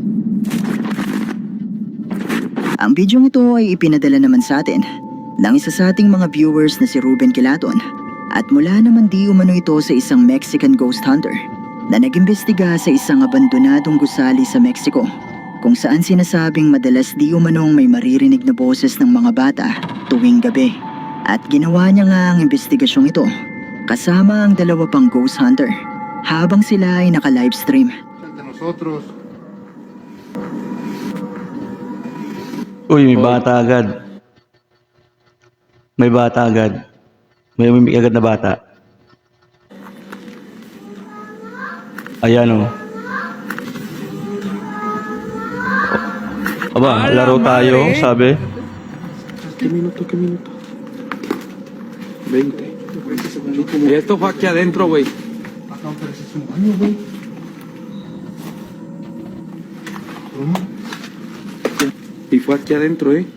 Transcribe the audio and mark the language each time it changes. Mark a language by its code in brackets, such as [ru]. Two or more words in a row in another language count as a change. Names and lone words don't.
[tl] Ang bidyong ito ay ipinadala naman sa atin ng isa sa ating mga viewers na si Ruben Kilaton at mula naman di umano ito sa isang Mexican ghost hunter na nag-imbestiga sa isang abandonadong gusali sa Mexico kung saan sinasabing madalas di umanong may maririnig na boses ng mga bata tuwing gabi. At ginawa niya nga ang investigasyong ito kasama ang dalawa pang ghost hunter habang sila ay naka-livestream. [es] Ante nosotros. [tl] Uy, may bata agad. May bata agad. May umimik agad na bata. Ayan o. Aba, laro tayo, sabi. [es] ¿Qué minuto? 20. Y esto fue aquí adentro, güey. Acá, pero ese es un baño, güey. Y fue aquí adentro, ¿eh?